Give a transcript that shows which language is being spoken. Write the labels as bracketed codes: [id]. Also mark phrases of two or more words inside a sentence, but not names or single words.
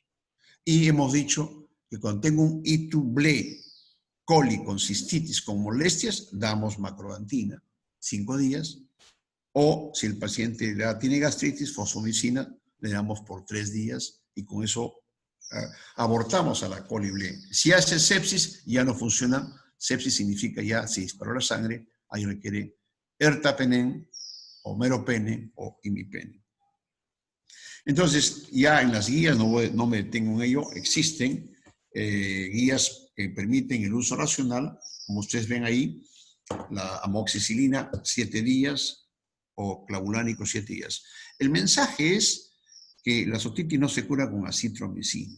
[es] Y hemos dicho que cuando tengo un ITU-Blé coli con cistitis, con molestias, damos macrodantina, 5 días. O si el paciente tiene gastritis, fosfomicina, le damos por 3 días y con eso abortamos a la coli-Blé. Si hace sepsis, ya no funciona. Sepsis significa ya se disparó la sangre, ahí requiere ertapenem o meropenem o imipenem. Entonces, ya en las guías, no me detengo en ello, existen guías que permiten el uso racional, como ustedes ven ahí, la amoxicilina 7 días, o clavulánico 7 días. El mensaje es que la otitis no se cura con acitromicina.